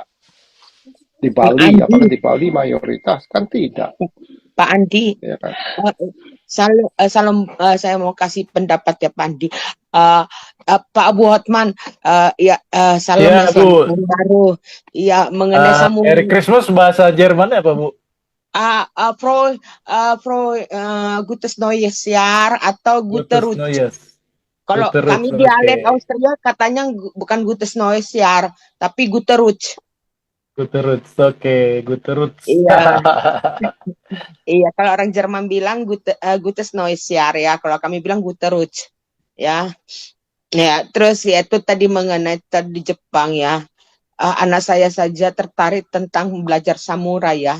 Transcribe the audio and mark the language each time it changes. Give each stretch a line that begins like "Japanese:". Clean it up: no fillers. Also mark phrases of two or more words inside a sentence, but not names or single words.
Indonesian: Di Bali, apakah di Bali mayoritas? Kan tidak. Pak Andi, Ya kan? Salam, saya mau kasih pendapat ya Pak Andi. Eh, Pak Abu Hotman, salam Ya, ya, selamat Bu. tahun baru. Ya, mengenai Merry samurai. Christmas bahasa Jerman apa, Bu?
German: Gutes Neues Jahr atau Gute Gutes Rutsch. Neues.
Indonesian: Kalau
German: Gute Rutsch,
Indonesian: kami oke. dialek Austria katanya bukan
German: Gutes Neues Jahr,
Indonesian: tapi
German: Gute Rutsch. Gute Rutsch, oke. Gute Rutsch.
Indonesian: Iya, iya. Kalau orang Jerman bilang
German: Gutes Neues Jahr
Indonesian: ya. Kalau kami bilang
German: Gute Rutsch.
Indonesian: Ya, ya. Terus ya itu tadi mengenai di Jepang ya. Anak saya saja tertarik tentang belajar samurai ya.